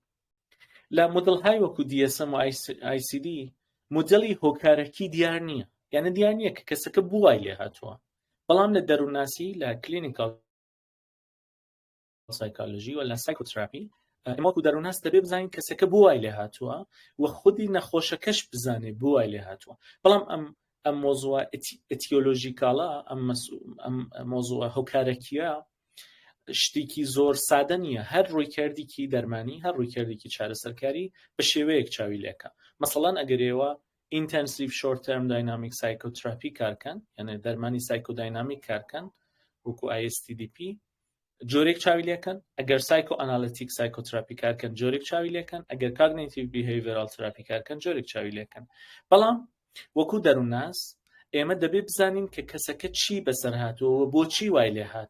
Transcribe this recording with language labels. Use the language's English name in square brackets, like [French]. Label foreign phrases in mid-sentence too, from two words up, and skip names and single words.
[Central Kurdish] لە مۆدڵهای وەکو DSM و ICD مۆدڵی هۆکارەکی دیار نییە، یعنی دیار نییە کە کەسەکە بووای لێ هاتووە، بەڵام لە دەروناسی لە [English] clinical psychology [Central Kurdish] و لە سایکۆتراپی ئێمە وەکو دەروناس دەبێ بزانین کەسەکە بووای لێ هاتووە و خودی نەخۆشەکەش بزانێ بووای لێ هاتووە. بەڵام ئەم مۆزوع ئێتیۆلۆژیکاڵە، ئەم مۆزوع هۆکارەکیە شتێکی زۆر سادە نییە. هەر ڕوویکردێکی دەرمانی، هەر ڕوویکردێکی چارەسەرکاری بە شێوەیەک چاوی لێکە. مەسەڵەن ئەگەر ئێوە [English] intensive short term dynamic psychotherapy [Central Kurdish] کارکەن، یعنی دەرمانی سایکۆداینامیک کارکەن وەکو ISTDP، جۆرێک چاوی لێکەن. ئەگەر [English] psycho analytic psychotherapy [Central Kurdish] کارکەن جۆرێک چاوی لێکەن. ئەگەر [English] cognitive behavioral therapy [Central Kurdish] کارکەن جۆرێک چاوی لێکەن. بەڵام وەکو دەروناس ئێمە دەبێت بزانین کە کەسەکە چی بەسەر هاتووە، بۆچی وای لێ هات.